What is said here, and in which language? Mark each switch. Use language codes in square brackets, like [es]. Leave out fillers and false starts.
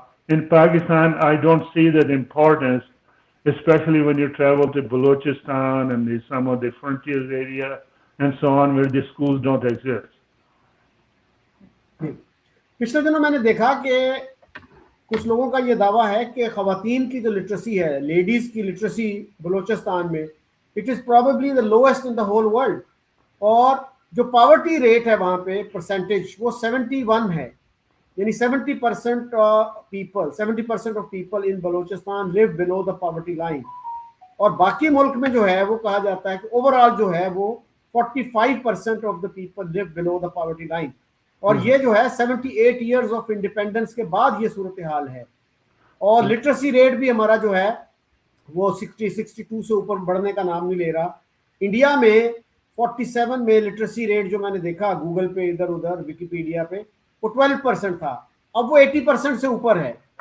[en] In Pakistan, I don't see that importance, especially when you travel to Balochistan and some of the frontier area and so on, where the schools don't exist. [ur] پچھلے دنوں میں نے دیکھا کہ کچھ لوگوں کا یہ دعویٰ ہے کہ خواتین کی جو لٹریسی ہے, لیڈیز کی لٹریسی بلوچستان میں, [en] It is probably the lowest in the whole world. [ur] اور جو پاورٹی ریٹ ہے وہاں پہ پرسنٹیج وہ 71 ہے, [en] یعنی 70% of people in Balochistan live below the poverty line. [ur] اور باقی ملک میں جو ہے وہ کہا جاتا ہے کہ اوور آل جو ہے وہ [en] 45% of the people live below the poverty line. [ur] اور یہ جو ہے 78 ایئرز آف انڈیپینڈنس کے بعد یہ صورتحال ہے. اور لٹریسی ریٹ بھی ہمارا جو ہے وہ 62 سے اوپر بڑھنے کا نام نہیں لے رہا. انڈیا میں 47 میں لٹریسی ریٹ جو میں نے دیکھا گوگل پہ ادھر ادھر ویکیپیڈیا پہ وہ 12% تھا, اب وہ 80% سے اوپر ہے.